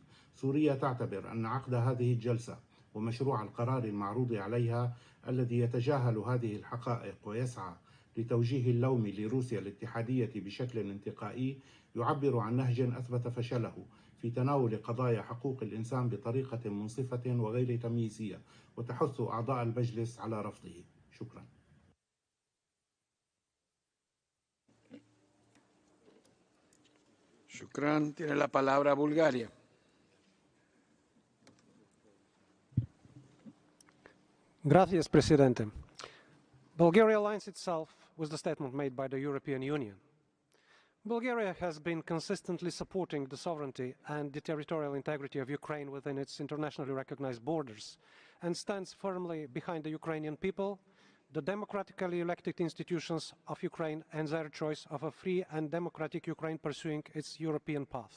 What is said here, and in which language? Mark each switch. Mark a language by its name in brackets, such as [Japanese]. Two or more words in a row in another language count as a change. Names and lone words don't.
[Arabic] سوريا تعتبر أن عقد هذه الجلسة ومشروع القرار المعروض عليها الذي يتجاهل هذه الحقائق ويسعى لتوجيه اللوم لروسيا الاتحادية بشكل انتقائي يعبر عن نهج أثبت فشله في تناول قضايا حقوق الإنسان بطريقة منصفة وغير تمييزية وتحث أعضاء المجلس على رفضه. شكرا. Shukran. [Spanish] Tiene la palabra Bulgaria. Gracias, Presidente. [English] Bulgaria aligns itself with the statement made by the European Union. Bulgaria has been consistently supporting the sovereignty and the territorial integrity of Ukraine within its internationally recognized borders and stands firmly behind the Ukrainian people, the democratically elected institutions of Ukraine and their choice of a free and democratic Ukraine pursuing its European path.